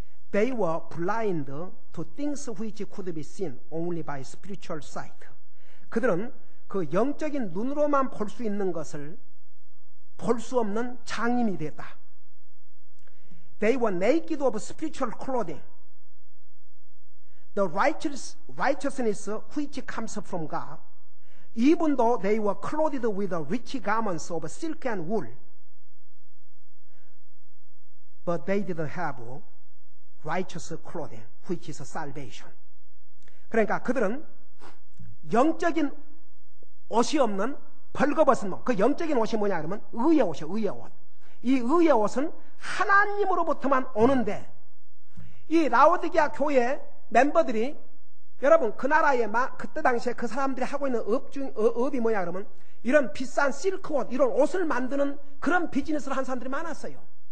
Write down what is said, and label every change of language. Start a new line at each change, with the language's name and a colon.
English: They were blind to things which could be seen only by spiritual sight.
Korean: 그들은 그 영적인 눈으로만 볼 수 있는 것을 볼 수 없는 장님이 됐다.
English: They were naked of spiritual clothing. The righteousness which comes from God, even though they were clothed with the rich garments of silk and wool, but they didn't have righteous clothing, which is salvation.
Korean: 그러니까 그들은 영적인 옷이 없는 벌거벗은 옷, 그 영적인 옷이 뭐냐 그러면 의의 옷이에요. 의의 옷. 이 의의 옷은 하나님으로부터만 오는데, 이 라오디게아 교회 멤버들이 여러분 그 나라에 그때 당시에 그 사람들이 하고 있는 업이 뭐냐 그러면 이런 비싼 실크 옷, 이런 옷을 만드는 그런 비즈니스를 한 사람들이 많았어요.